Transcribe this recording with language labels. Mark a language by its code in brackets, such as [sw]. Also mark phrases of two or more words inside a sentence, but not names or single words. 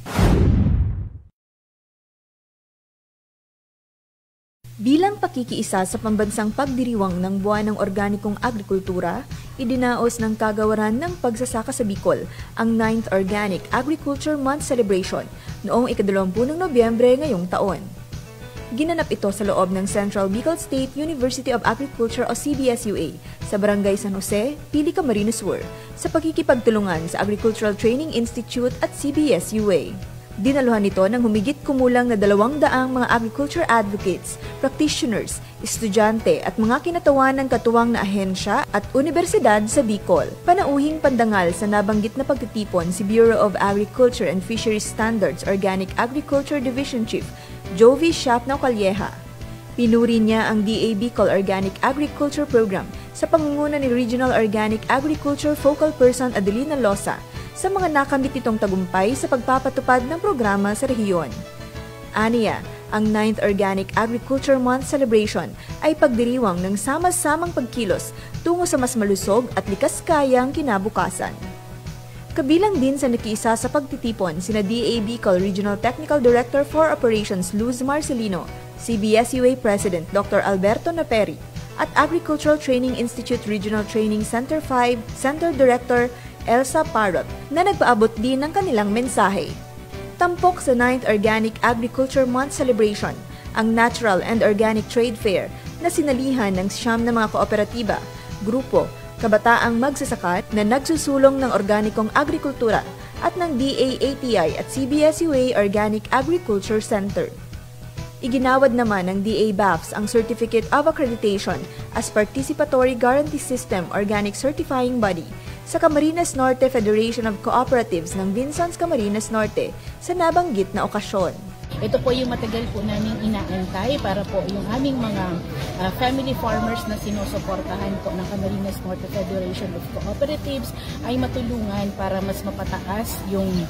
[tl] Bilang pakikiisa sa pambansang pagdiriwang ng Buwan ng Organikong Agrikultura, idinaos ng Kagawaran ng Pagsasaka sa Bicol ang 9th Organic Agriculture Month Celebration noong 20 ng Nobyembre ngayong taon. Ginanap ito sa loob ng Central Bicol State University of Agriculture o CBSUA sa Barangay San Jose, Pili, Camarines Sur sa pakikipagtulungan sa Agricultural Training Institute at CBSUA. Dinaluhan nito ng humigit kumulang na 200 mga [en] agriculture advocates, practitioners, [tl] estudyante at mga kinatawan ng katuwang na ahensya at universidad sa Bicol. Panauhing pandangal sa nabanggit na pagtitipon si Bureau of Agriculture and Fisheries Standards Organic Agriculture Division Chief Jovi Shapnao Calleja. Pinuri niya ang DA Bicol Organic Agriculture Program sa pangunguna ni Regional Organic Agriculture Focal Person Adelina Losa sa mga nakamit nitong tagumpay sa pagpapatupad ng programa sa rehiyon. Aniya, ang 9th Organic Agriculture Month Celebration ay pagdiriwang ng sama-samang pagkilos tungo sa mas malusog at likas kayang kinabukasan. Kabilang din sa nakiisa sa pagtitipon sina DA Bicol Regional Technical Director for Operations Luz Marcelino, CBSUA President Dr. Alberto Naperi, at Agricultural Training Institute Regional Training Center 5 Center Director Elsa Parrot na nagpaabot din ng kanilang mensahe. Tampok sa 9th Organic Agriculture Month Celebration ang Natural and Organic Trade Fair na sinalihan ng 9 na mga kooperatiba, grupo, kabataang magsasaka na nagsusulong ng organikong agrikultura at ng DA-ATI at CBSUA Organic Agriculture Center. Iginawad naman ng DA BAFS ang Certificate of Accreditation as Participatory Guarantee System Organic Certifying Body sa Camarines Norte Federation of Cooperatives ng Vinsons Camarines Norte sa nabanggit na okasyon. Ito po yung matagal po namin inaantay para po yung aming mga [en] family farmers [tl] na sinusuportahan po ng Camarines Norte Federation of Cooperatives ay matulungan para mas mapataas yung